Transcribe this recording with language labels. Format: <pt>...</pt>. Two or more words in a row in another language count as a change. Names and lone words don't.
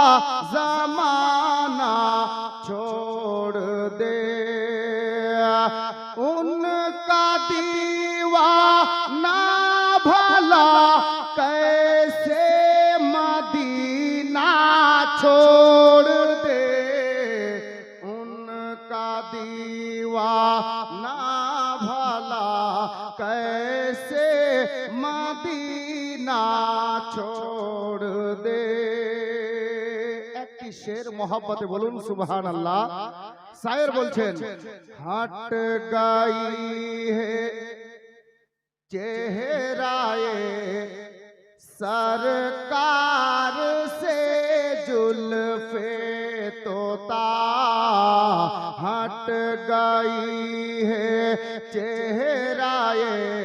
<ur>زمانہ چھوڑ دے، ان کا دیوانہ بھلا کیسے مدینہ چھوڑ دے، ان کا دیوانہ بھلا کیسے مدینہ چھوڑ دے۔</ur> <bn>একটি শের মোহাব্বতে বলুন সুবহানাল্লাহ। শায়ের বলছেন,</bn> <ur>ہٹ گئی ہے چہرائے سرکار سے زلف طوطا، ہٹ گئی ہے چہرائے</ur>